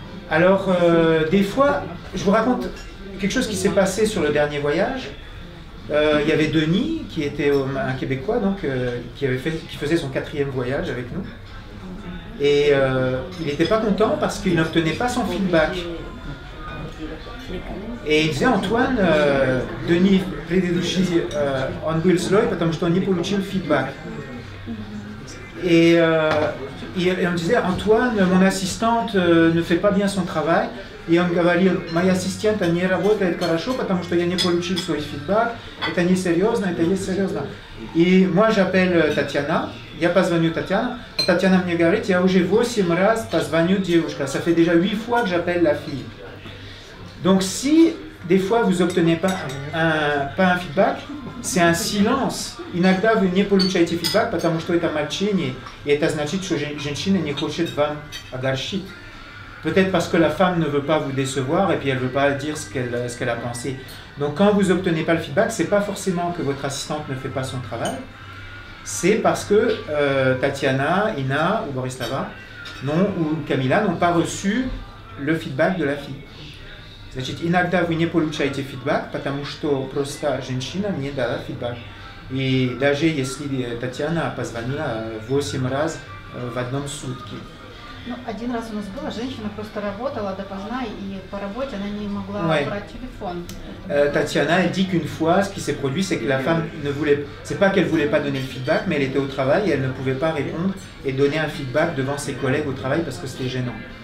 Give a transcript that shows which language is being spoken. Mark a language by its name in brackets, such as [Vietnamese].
[French] Alors, des fois, je vous raconte quelque chose qui s'est passé sur le dernier voyage. Il y avait Denis, qui était un Québécois, donc, qui faisait son 4e voyage avec nous. Et il n'était pas content parce qu'il n'obtenait pas son feedback. Et il disait, Antoine, Denis, [Russian] предыдущий, он был злой, потому что он не получил feedback. [French] Et on disait, Antoine, mon assistante ne fait pas bien son travail. [Russian] И он говорил, моя ассистента не работает хорошо, потому что я не получил свой feedback. Это не серьезно, это есть серьезно. [French] Et moi j'appelle Tatiana, [Russian] Я позвоню Tatiana. Tatiana мне говорит, я уже 8 раз позвоню девушка. [French] Ça fait déjà 8 fois que j'appelle la fille. Donc si des fois vous n'obtenez pas un feedback, c'est un silence. [Russian] Иногда вы не получаете feedback, потому что это молчание, и это значит, что женщина не хочет вам огорчить. [French] Peut-être parce que la femme ne veut pas vous décevoir et puis elle ne veut pas dire ce qu'elle a pensé. Donc quand vous n'obtenez pas le feedback, ce n'est pas forcément que votre assistante ne fait pas son travail, c'est parce que Tatiana, Ina ou Borislava ou Kamila n'ont pas reçu le feedback de la fille. [Russian] Значит, иногда вы не получаете feedback, потому что просто женщина не дала feedback. И даже если Татьяна позвонила 8 раз в одном сутки. Ну, один раз у нас было, женщина просто работала допоздна, и по работе она не могла брать телефон. [French] Tatiana, elle dit qu'une fois, ce qui s'est produit, c'est que la femme ne voulait, c'est pas qu'elle voulait pas donner le feedback, mais elle était au travail et elle ne pouvait pas répondre et donner un feedback devant ses collègues au travail parce que c'était gênant.